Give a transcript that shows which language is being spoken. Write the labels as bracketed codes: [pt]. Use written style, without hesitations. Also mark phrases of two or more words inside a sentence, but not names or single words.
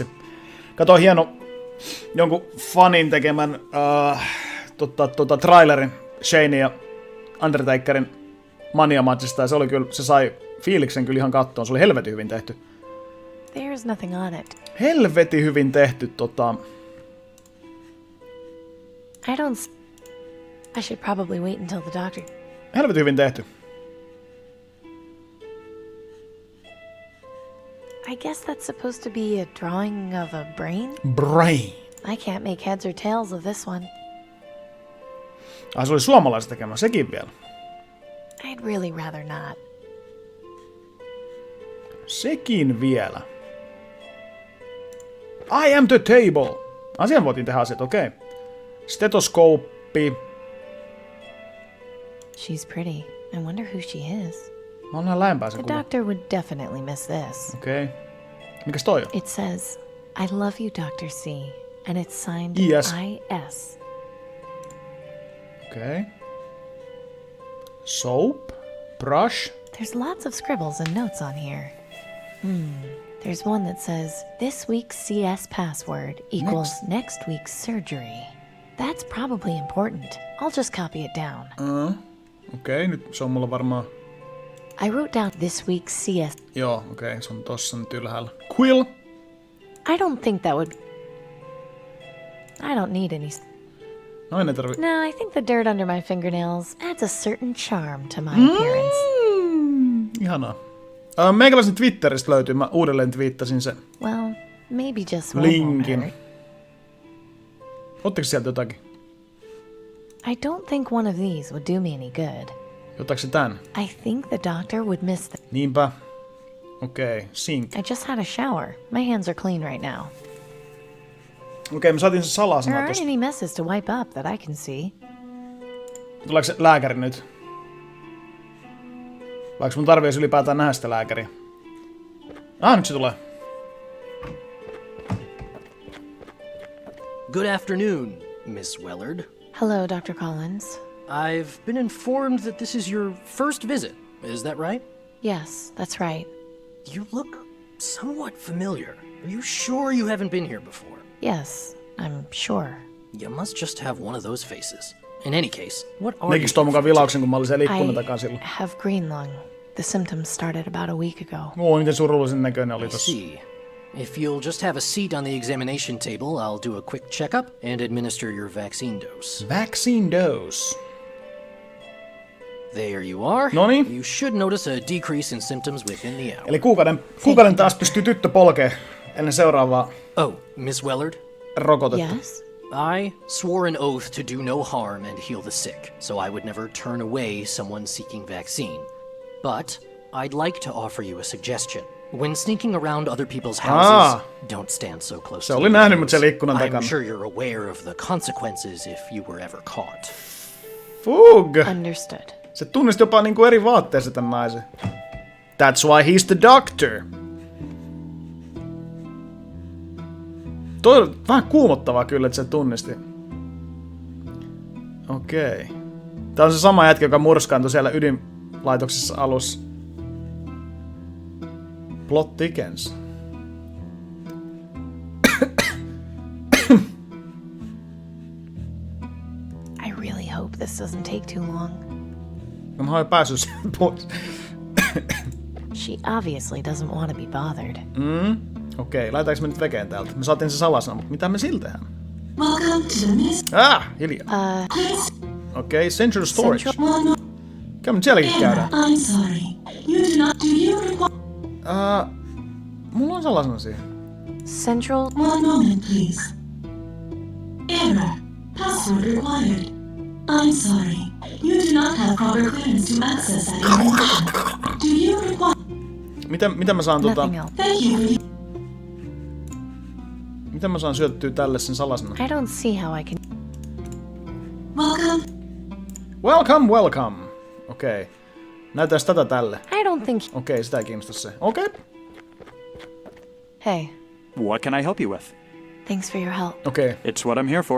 [fi] Kato hieno jonkun fanin tekemän trailerin Shane ja Undertakerin Mania-matsista ja se sai fiiliksen kyllä ihan kattoon. Se oli helvetin hyvin tehty. [en] There's nothing on it. [fi] Helvetin hyvin tehty [en] I should probably wait until the doctor... [fi] Helvetin hyvin tehty. [en] I guess that's supposed to be a drawing of a brain? Brain. I can't make heads or tails of this one. [fi] Se oli suomalaiset tekemä, sekin vielä. [en] I'd really rather not. [fi] Sekin vielä. [en] I am the table. [fi] Asian voitiin tehdä asiat, okei. Okay. Stetoskooppi. [en] She's pretty. I wonder who she is. [fi] Mä oon näin lähempää se [en] The [fi] kuva. [en] doctor would definitely miss this. [fi] Okei. Okay. Mikäs toi on? [en] It says, I love you, Dr. C. And it's signed Yes. I.S. Okei. Okay. Soap. Brush. There's lots of scribbles and notes on here. There's one that says, this week's CS password equals next week's surgery. That's probably important. I'll just copy it down. [fi] Okei, nyt se on mulla varmaan... [en] I wrote down this week's CS. [fi] Joo, okei, se on tossa nyt ylhäällä. [en] Quill. I don't think that would... I don't need any... [fi] Noin ei tarvi... [en] No, I think the dirt under my fingernails adds a certain charm to my appearance. [fi] Ihanaa. Meikäläisen Twitteristä löytyy, mä uudelleen twiittasin sen [en] Well, maybe just one won't [fi] linkin. [en] hurt. [fi] Ottiko sieltä jotakin? [en] I don't think one of these would do me any good. [fi] Ottaako se tän? [en] I think the doctor would miss the... [fi] Niinpä. Okei, [en] sink. I just had a shower. My hands are clean right now. [fi] Okei, me saatiin se [en] There [fi] salasana [en] aren't [fi] tosta. [en] any messes to wipe up that I can see. [fi] Tuleeko se lääkäri nyt? Vaikka mun tarvii ylipäätään nähdä sitä lääkäriä. Nyt se tulee. [en] Good afternoon, Miss Wellard. Hello, Dr. Collins. I've been informed that this is your first visit. Is that right? Yes, that's right. You look somewhat familiar. Are you sure you haven't been here before? Yes, I'm sure. You must just have one of those faces. In any case, what are [fi] Nekiks toi mukaan vilauksen, kun mä olin siellä ikkunan [en] I [fi] takaa silloin? [en] have green lung. The symptoms started about a week ago. [fi] Miten surullisen näköinen oli [en] I [fi] tossa. [en] see. If you'll just have a seat on the examination table, I'll do a quick checkup and administer your vaccine dose. Vaccine dose. There you are. [fi] Noniin. [en] You should notice a decrease in symptoms within the hour. [fi] Eli kuukauden taas pystyy tyttö polkee ennen seuraavaa [en] Oh, Miss Wellard? [fi] rokotetta. [en] Yes? I swore an oath to do no harm and heal the sick, so I would never turn away someone seeking vaccine. But I'd like to offer you a suggestion. When sneaking around other people's houses, don't stand so close [fi] Se [en] to [fi] oli [en] the [fi] nähnyt mut [en] windows. [fi] siellä ikkunan takana. [en] I'm sure you're aware of the consequences if you were ever caught. Fug! Understood. [fi] Se tunnisti jopa niinku eri vaatteessa tän naisen. [en] That's why he's the doctor. [fi] Toi on vähän kuumottavaa kyllä, että se tunnisti. Okei. Tää on se sama jätkä, joka murskaantui siellä ydinlaitoksessa alussa. [en] Plot thickens. I really hope this doesn't take too long. [fi] No mä oon jo päässyt sen pois. [en] She obviously doesn't want to be bothered. [fi] Okei, laitaanko me nyt vekeen täältä? Me saatiin se salasana, mutta mitä me siltä tehdään? [en] Welcome to the ministry. [fi] Hiljaa. [en] Please. [fi] Okei, Central Storage. [en] Central. [fi] Kyllä me sielläkin käydään. [en] I'm sorry. You do not. Do you require? [fi] Mulla on salasana siihen. [en] Central. One moment, please. Error. Password required. I'm sorry. You do not have proper clearance to access that information. Do you require? [fi] Mitä mä saan [en] Nothing else. Thank you. [fi] Miten mä saan syöttyä tälle sen salasana? [en] I don't see how I can. Welcome. Welcome. [fi] Okei. Näytäis tätä tälle. [en] I don't think. [fi] Okei, sitä ei kiinnosta se. Okei. [en] Hey, What can I help you with? thanks for your help. [fi] Okei. [en] It's what I'm here for.